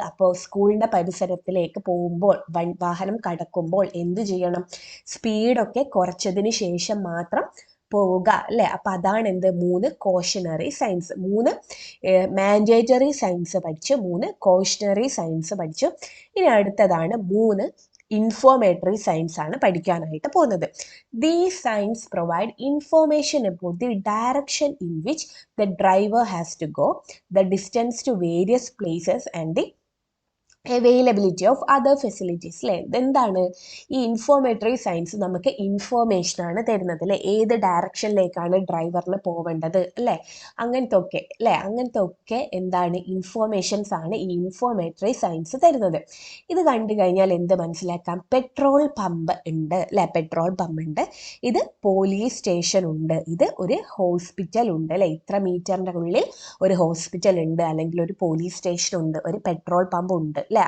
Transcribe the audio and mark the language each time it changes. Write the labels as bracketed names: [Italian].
[Malayalam] അപ്പോൾ സ്കൂളിന്റെ പരിസരത്തിലേക്ക് പോകുമ്പോൾ വാഹനം കടക്കുമ്പോൾ എന്ത് ചെയ്യണം, സ്പീഡൊക്കെ കുറച്ചതിന് ശേഷം മാത്രം പോവുക അല്ലെ. അപ്പൊ അതാണ് എന്ത്, 3 കോഷണറി സൈൻസ്. 3 മാൻഡേറ്ററി സൈൻസ് പഠിച്ചു, 3 കോഷണറി സൈൻസ് പഠിച്ചു. ഇനി അടുത്തതാണ് 3 ഇൻഫോർമേറ്ററി സൈൻസ് ആണ് പഠിക്കാനായിട്ട് പോകുന്നത്. [English] These signs provide information about the direction in which the driver has to go, the distance to various places and the availability of other facilities [Malayalam] അല്ലേ. ഇതെന്താണ്, ഈ ഇൻഫോർമേറ്ററി സയൻസ് നമുക്ക് ഇൻഫോർമേഷൻ ആണ് തരുന്നത് അല്ലേ, ഏത് ഡയറക്ഷനിലേക്കാണ് ഡ്രൈവറിന് പോവേണ്ടത് അല്ലേ, അങ്ങനത്തെ ഒക്കെ എന്താണ്, ഇൻഫോർമേഷൻസ് ആണ് ഈ ഇൻഫോർമേറ്ററി സയൻസ് തരുന്നത്. ഇത് കണ്ടു കഴിഞ്ഞാൽ എന്ത് മനസ്സിലാക്കാം, പെട്രോൾ പമ്പ് ഉണ്ട് അല്ലേ, പെട്രോൾ പമ്പ് ഉണ്ട്, ഇത് പോലീസ് സ്റ്റേഷൻ ഉണ്ട്, ഇത് ഒരു ഹോസ്പിറ്റൽ ഉണ്ട് അല്ലേ, ഇത്ര മീറ്ററിൻ്റെ ഉള്ളിൽ ഒരു ഹോസ്പിറ്റൽ ഉണ്ട്, അല്ലെങ്കിൽ ഒരു പോലീസ് സ്റ്റേഷൻ ഉണ്ട്, ഒരു പെട്രോൾ പമ്പ് ഉണ്ട്. അല്ലേ.